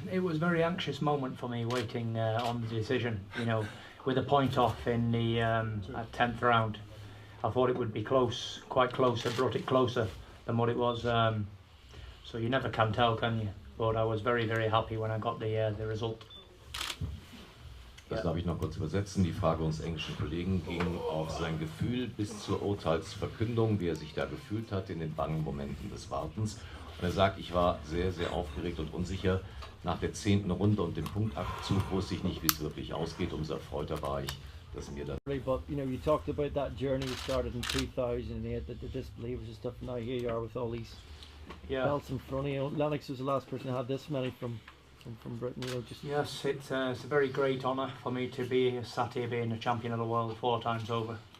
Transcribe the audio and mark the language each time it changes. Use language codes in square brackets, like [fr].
[en] It was a very anxious moment for me, waiting on the decision. With a point off in the 10th round, I thought it would be close, quite close. I brought it closer than what it was. So you never can tell, can you? But I was very, very happy when I got the result. [de] Das darf ich noch kurz übersetzen. Die Frage unseres englischen Kollegen ging auf sein Gefühl bis zur Urteilsverkündung, wie er sich da gefühlt hat in den bangen Momenten des Wartens. Und er sagt, ich war sehr, sehr aufgeregt und unsicher nach der 10. Runde und dem Punktabzug, wusste ich nicht, wie es wirklich ausgeht. Umso erfreuter war ich, dass mir das... [en] But you talked about that journey you started in 2008, the disbelievers and stuff. Now here you are with all these belts in front of you. Lennox was the last person to have this many from Britain. Yes, it's a very great honour for me to be sat here being a champion of the world 4 times over.